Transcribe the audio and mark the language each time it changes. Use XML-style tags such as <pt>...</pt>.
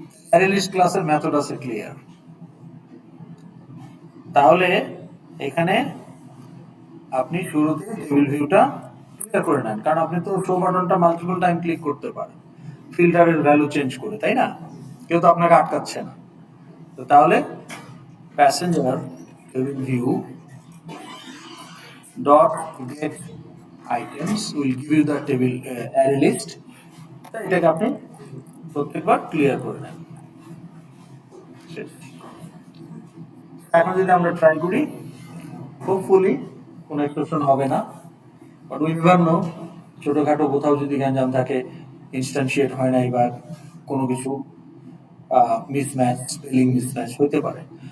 <bn>Array list ক্লাসের method আছে clear. তাহলে এখানে আপনি শুরুতে টেবিল ভিউটা ক্লিয়ার করে নেন, কারণ আপনি তো শো বাটনটা মাল্টিপল টাইম ক্লিক করতে পারেন ফিল্টারের ভ্যালু চেঞ্জ করে, তাই না? কেউ তো আপনাকে আটকাচ্ছে না।</bn> <en>তো তাহলে passenger table view dot get items will give you the table array list.</en> <bn>তাই এটাকে আপনি প্রত্যেকবার ক্লিয়ার করে নেন। শেষ। এখন যদি আমরা ট্রাই করি, হোপফুলি কোনো এক্সেপশন হবে না,</bn> <en>but we never know,</en> <bn>ছোটখাটো কোথাও যদি গ্যাঞ্জাম থাকে, ইনস্ট্যান্সিয়েট হয় নাই বা কোনো কিছু মিসম্যাচ, স্পেলিং মিসম্যাচ হতে পারে।</bn>